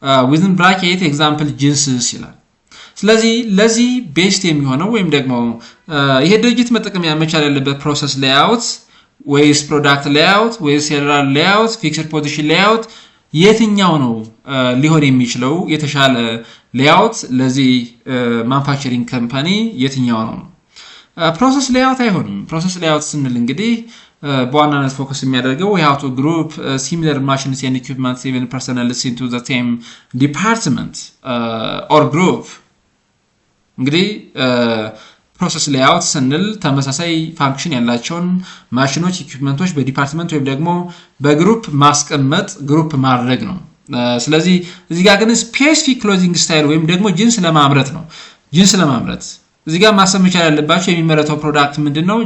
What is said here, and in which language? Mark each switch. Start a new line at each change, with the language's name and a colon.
English: within bracket example jeans
Amharic: ይላል። ስለዚህ ለዚህ ቤስት የሚሆነው ወይም ደግሞ ይሄ ድርጅት መጠቀም መቻል ያለበት ፕሮሰስ ሌአውት ወይስ ፕሮዳክት ሌአውት ወይስ ሴሉላር ሌአውት ፊክስድ ፖዚሽን ሌአውት የትኛው ነው ሊሆን የሚችለው የተሻለ ሌአውት ለዚህ ማኑፋክቸሪንግ ካምፓኒ የትኛው ነው? ፕሮሰስ ሌአውት አይሆንም። ፕሮሰስ ሌአውት ስንል እንግዲህ በዋናነት ፎከስ የሚያደርገው
English: we have to group similar machines and equipment even personnel into the same department or group.
Amharic: እንግዲህ ፕሮሰስ ሌአውት ስንል ተመሳሳይ ፋንክሽን ያላቸውን ማሽኖች ኢኩዊፕመንቶች በዲፓርትመንት ወይም ደግሞ በግሩፕ ማስቀመጥ ግሩፕ ማድረግ ነው። ስለዚህ እዚህ ጋር ግን ስፔሲፊክ ክሎዚንግ ስታይል ወይም ደግሞ ጂንስ ለማምረት ነው። ጂንስ ለማምረት እዚህ ጋር ማሰብ መቻል ያለባቸው የሚመረተው ፕሮዳክት ምንድነው?